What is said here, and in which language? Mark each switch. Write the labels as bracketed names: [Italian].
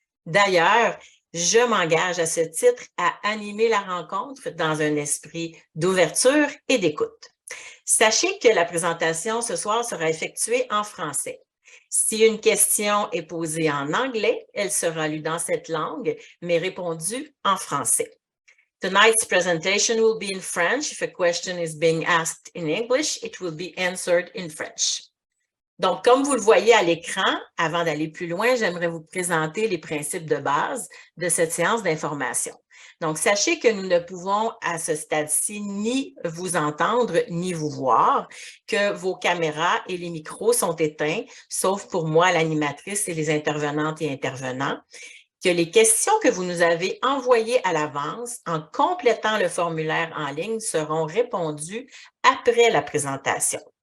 [French] D'ailleurs, je m'engage à ce titre à animer la rencontre dans un esprit d'ouverture et d'écoute. Sachez que la présentation ce soir sera effectuée en français. Si une question est posée en anglais, elle sera lue dans cette langue, mais répondue en français. [English] Tonight's presentation will be in French. If a question is being asked in English, it will be answered in French. [French] Donc, comme vous le voyez à l'écran, avant d'aller plus loin, j'aimerais vous présenter les principes de base de cette séance d'information. Donc, sachez que nous ne pouvons à ce stade-ci ni vous entendre ni vous voir, que vos caméras et les micros sont éteints, sauf pour moi, l'animatrice et les intervenantes et intervenants, que les questions que vous nous avez envoyées à l'avance en complétant le formulaire en ligne seront répondues après la présentation.